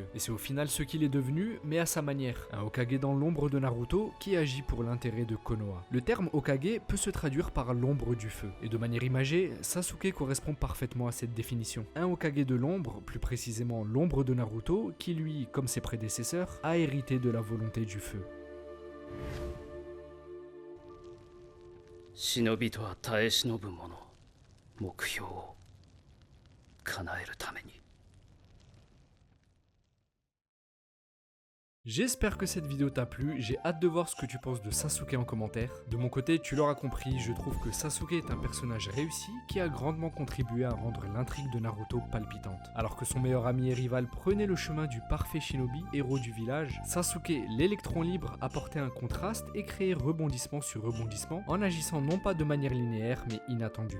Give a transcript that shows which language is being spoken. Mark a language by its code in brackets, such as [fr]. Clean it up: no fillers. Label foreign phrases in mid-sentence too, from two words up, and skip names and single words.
[fr] Et c'est au final ce qu'il est devenu, mais à sa manière, un Hokage dans l'ombre de Naruto qui agit pour l'intérêt de Konoha. Le terme Hokage peut se traduire par l'ombre du feu, et de manière imagée, Sasuke correspond parfaitement à cette définition. Un Hokage de l'ombre, plus précisément l'ombre de Naruto, qui lui, comme ses prédécesseurs, a hérité de la volonté du feu. [ja] 忍びとは耐え忍ぶ者、目標を叶えるために。 [fr] J'espère que cette vidéo t'a plu, j'ai hâte de voir ce que tu penses de Sasuke en commentaire. De mon côté, tu l'auras compris, je trouve que Sasuke est un personnage réussi qui a grandement contribué à rendre l'intrigue de Naruto palpitante. Alors que son meilleur ami et rival prenait le chemin du parfait shinobi, héros du village, Sasuke, l'électron libre, apportait un contraste et créait rebondissement sur rebondissement en agissant non pas de manière linéaire mais inattendue.